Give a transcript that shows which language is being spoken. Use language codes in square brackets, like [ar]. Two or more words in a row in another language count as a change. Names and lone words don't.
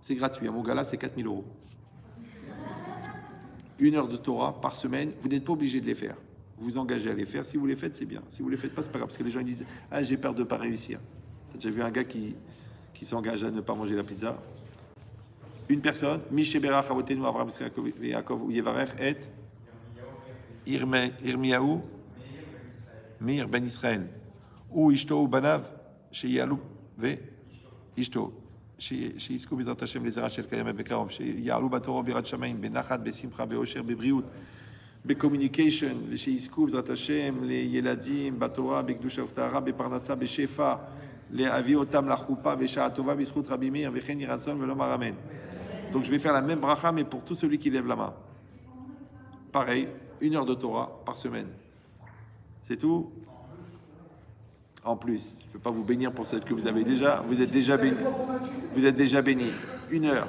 [fr] C'est gratuit. À Mogala, c'est 4 000 €. 1 heure de Torah par semaine. Vous n'êtes pas obligé de les faire. Vous vous engagez à les faire. Si vous les faites, c'est bien. Si vous les faites pas, c'est pas grave. Parce que les gens ils disent « Ah, j'ai peur de ne pas réussir. » T'as déjà vu un gars qui s'engage à ne pas manger la pizza? Une personne, [he] מי שברך אבותינו אברהם יעקב הוא יברך את ירמיהו מאיר בן ישראל ו אשתו ובניו שיחיו ואשתו שיזכו בעזרת השם לזרע של קיימא בקרוב, שיעלו בתורה ביראת שמיים, בנחת, בשמחה, באושר, בבריאות, בקומוניקיישן, ושיזכו בעזרת השם לילדים בתורה, בקדושה ובטהרה, בפרנסה, בשפע, להביא אותם לחופה בשעה טובה בזכות רבי מאיר, וכן יהי רצון ולומר אמן. [fr] Donc je vais faire la même bracha, mais pour tout celui qui lève la main. Pareil, 1 heure de Torah par semaine. C'est tout. En plus, je ne peux pas vous bénir pour celle que vous avez déjà. Vous êtes déjà béni. Vous êtes déjà béni. 1 heure.